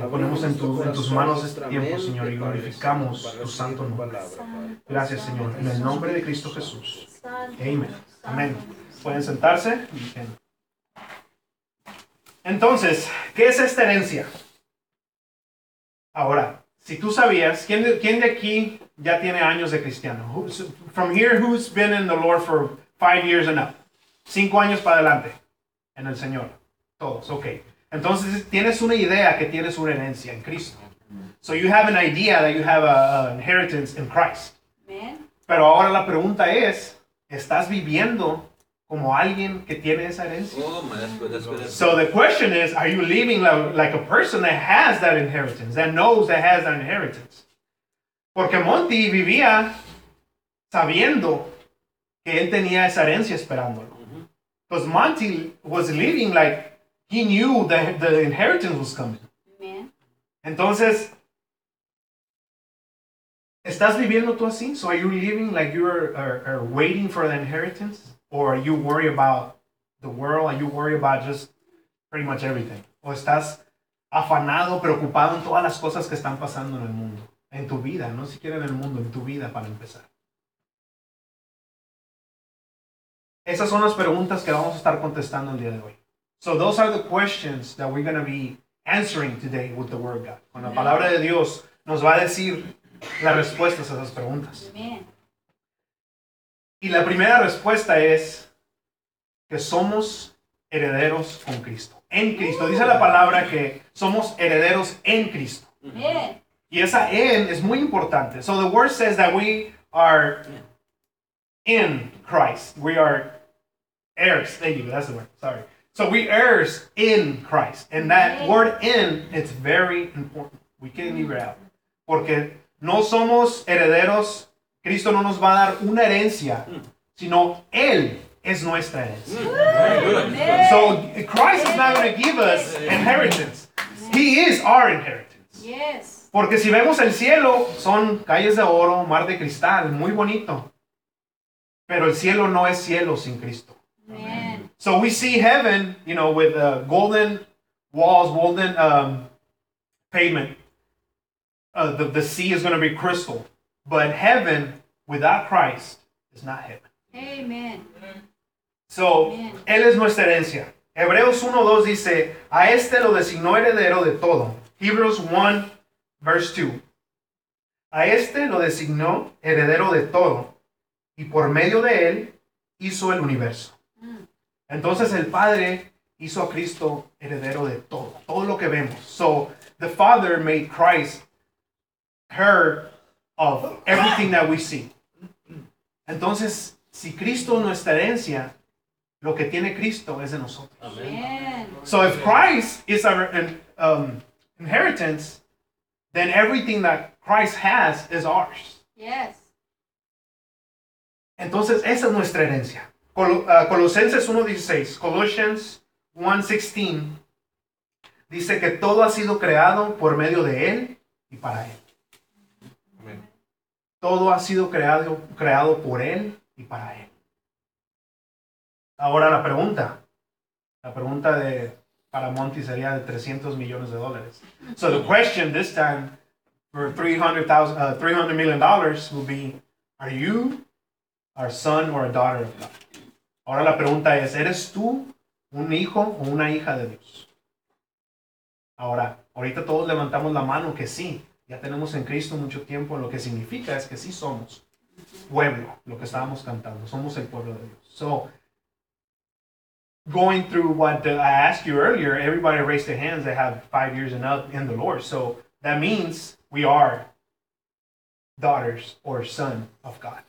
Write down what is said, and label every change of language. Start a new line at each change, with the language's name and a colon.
Spanish: Lo ponemos en tus manos este tiempo, Señor, y glorificamos tu santo nombre. Gracias, Señor. En el nombre de Cristo Jesús. Amén. Pueden sentarse. Entonces, ¿qué es esta herencia? Ahora, si tú sabías, ¿quién de aquí ya tiene años de cristiano?
English: From here, who's been in the Lord for 5 years and up?
Spanish: 5 años para adelante en el Señor. Todos, ok. Entonces, tienes una idea que tienes una herencia en Cristo.
English: So you have an idea that you have an inheritance in Christ.
Spanish: Pero ahora la pregunta es, ¿estás viviendo como alguien que tiene esa herencia?
English: Oh, man, that's good. So the question is, are you living like a person that has that inheritance, that knows that has that inheritance?
Spanish: Porque Monty vivía sabiendo que él tenía esa herencia esperándolo.
English: Because Monty was living like he knew that the inheritance was coming.
Spanish: Entonces, ¿estás viviendo tú así?
English: So are you living like you are waiting for the inheritance? Or you worry about the world, and you worry about just pretty much everything.
Spanish: O estás afanado, preocupado en todas las cosas que están pasando en el mundo. En tu vida, no siquiera en el mundo, en tu vida para empezar. Esas son las preguntas que vamos a estar contestando el día de hoy.
English: So those are the questions that we're going to be answering today with the Word of God.
Spanish: Con la palabra de Dios nos va a decir las respuestas a esas preguntas.
English: Amen.
Spanish: Y la primera respuesta es que somos herederos con Cristo. En Cristo. Dice la palabra que somos herederos en Cristo.
English: Yeah.
Spanish: Y esa en es muy importante.
English: So the word says that we are in Christ. We are heirs. Thank you. That's the word. Sorry. So we heirs in Christ. And that word in, it's very important. We can't leave it out.
Spanish: Porque no somos herederos. Cristo no nos va a dar una herencia, sino Él es nuestra herencia.
English: So, Christ is not going to give us inheritance. He is our inheritance. Yes.
Spanish: Porque si vemos el cielo, son calles de oro, mar de cristal, muy bonito. Pero el cielo no es cielo sin Cristo.
English: Amen. So, we see heaven, you know, with the golden walls, golden pavement. The sea is going to be crystal. But heaven without Christ is not heaven. Amen. So, amen.
Spanish: Él es nuestra herencia. Hebreos 1:2 dice, a este lo designó heredero de todo.
English: Hebrews 1, verse 2.
Spanish: A este lo designó heredero de todo, y por medio de él hizo el universo. Entonces, el Padre hizo a Cristo heredero de todo. Todo lo que vemos.
English: So, the Father made Christ her of everything that we see.
Spanish: Entonces, si Cristo es nuestra herencia, lo que tiene Cristo es de nosotros.
English: Amen. So if Christ is our inheritance, then everything that Christ has is ours. Yes.
Spanish: Entonces, esa es nuestra herencia. Colosenses 1:16,
English: Colossians 1:16,
Spanish: dice que todo ha sido creado por medio de Él y para Él. Todo ha sido creado por Él y para Él. Ahora la pregunta. La pregunta de para Monty sería de $300 million.
English: So the question this time for $300 million will be, are you our son or a daughter of God?
Spanish: Ahora la pregunta es, ¿eres tú un hijo o una hija de Dios? Ahora, ahorita todos levantamos la mano que sí. Ya tenemos en Cristo mucho tiempo. Lo que significa es que sí somos pueblo. Lo que estábamos cantando. Somos el pueblo de Dios.
English: So, going through what I asked you earlier, everybody raised their hands. They have 5 years and up in the Lord. So, that means we are daughters or son of God.